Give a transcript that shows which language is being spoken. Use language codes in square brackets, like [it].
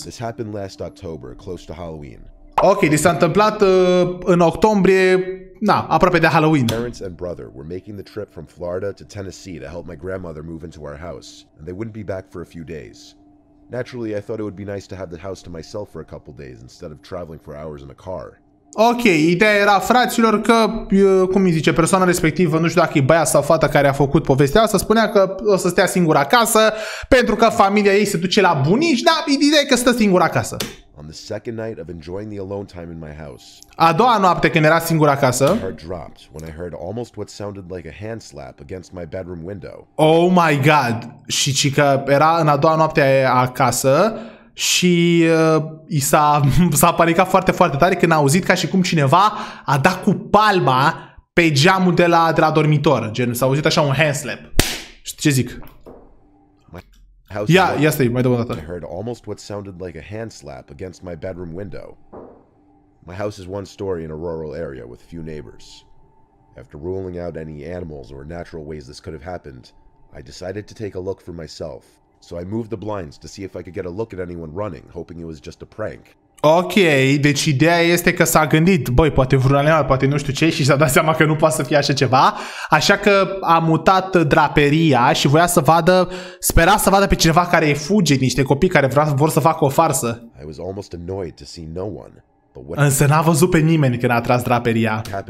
[en] This happened last October, close to Halloween. [ro] Ok, deci s-a întâmplat în octombrie, aproape de Halloween. [en] Parents and brother were making the trip from Florida to Tennessee to help my grandmother move into our house, and they wouldn't be back for a few days. Naturally, I thought it would be nice to have the house to myself for a couple days instead of traveling for hours in a car. [ro] Ok, ideea era, fraților, că, cum îi zice, persoana respectivă, nu știu dacă e băiat sau fata care a făcut povestea asta, spunea că o să stea singur acasă, pentru că familia ei se duce la bunici, dar ideea e că stă singur acasă. [en] On the second night of enjoying the alone time in my house, [ro] a doua noapte când era singur acasă, [en] my heart dropped when I heard almost what sounded like a hand slap against my bedroom window. Oh my god! [ro] Și că era în a doua noapte acasă și s-a panicat foarte tare când a auzit ca și cum cineva a dat cu palma pe geamul de la dormitor. Gen, s-a auzit așa un [en] hand slap. [ro] Știi ce zic? Ia stai, mai dă o dată. [en] I heard almost what sounded like a hand slap against my bedroom window. My house is one story in a rural area with few neighbors. After ruling out any animals or natural ways this could have happened, I decided to take a look for myself. So I moved the blinds to see if I could get a look at anyone running, hoping it was just a prank. [ro] Ok, deci ideea este că s-a gândit, băi, poate vreun animal, poate nu știu ce, și s-a dat seama că nu poate să fie așa ceva, așa că a mutat draperia și voia să vadă, spera să vadă pe cineva care fuge, niște copii care vor să facă o farsă. [en] I was almost annoyed to see no one. [ro] Însă n-a văzut pe nimeni când a tras draperia.